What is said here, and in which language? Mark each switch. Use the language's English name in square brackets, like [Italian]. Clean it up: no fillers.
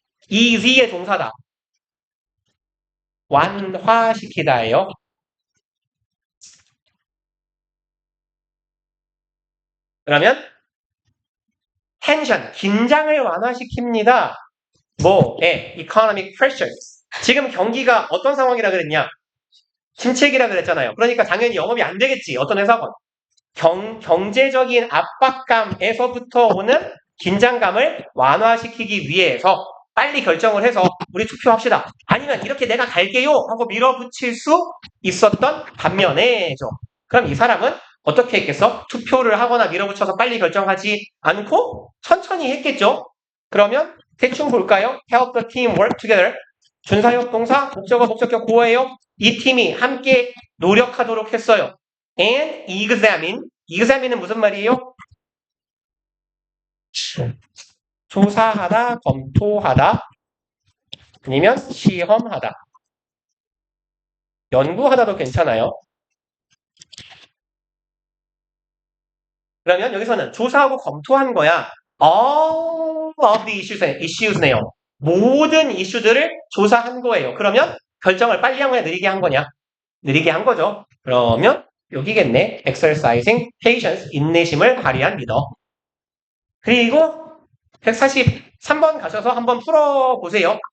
[Korean] easy의 동사다. 완화시키다예요. 그러면 tension, 긴장을 완화시킵니다. [English] 뭐에 economic pressures. [Korean] 지금 경기가 어떤 상황이라 그랬냐? 침체기라 그랬잖아요. 그러니까 당연히 영업이 안 되겠지. 어떤 회사건. 경제적인 압박감에서부터 오는 긴장감을 완화시키기 위해서 빨리 결정을 해서 우리 투표합시다. 아니면 이렇게 내가 갈게요 하고 밀어붙일 수 있었던 반면에죠. 그럼 이 사람은 어떻게 했겠어? 투표를 하거나 밀어붙여서 빨리 결정하지 않고 천천히 했겠죠. 그러면 대충 볼까요? [English] Help the team work together. [Korean] 준사역 동사, 목적어, 목적격 고어예요. 이 팀이 함께 노력하도록 했어요. and examine은 무슨 말이에요? 조사하다, 검토하다, 아니면 시험하다. 연구하다도 괜찮아요. 그러면 여기서는 조사하고 검토한 거야. [English] All of the issues네요. [Korean] 모든 이슈들을 조사한 거예요. 그러면 결정을 빨리 한 거냐, 느리게 한 거냐? 느리게 한 거죠. 그러면 여기겠네. exercising patience, 인내심을 발휘한 리더. 그리고 143번 가셔서 한번 풀어보세요.